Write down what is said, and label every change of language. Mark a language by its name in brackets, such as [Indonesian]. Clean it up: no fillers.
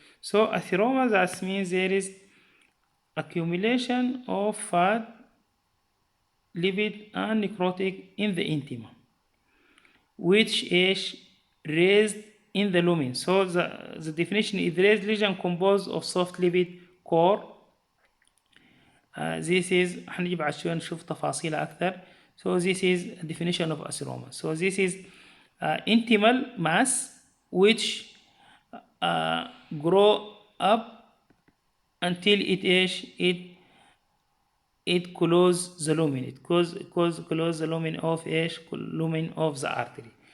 [English] So atheroma, that means there is accumulation of fat, lipid, and necrotic in the intima, which raised in the lumen. So the definition is raised lesion composed of soft lipid core. This is [Arabic] هنجيب عشان نشوف تفاصيل أكثر. [English] So this is a definition of atheroma. So this is intimal mass which grow up until it close the lumen. It close the lumen of lumen of the artery.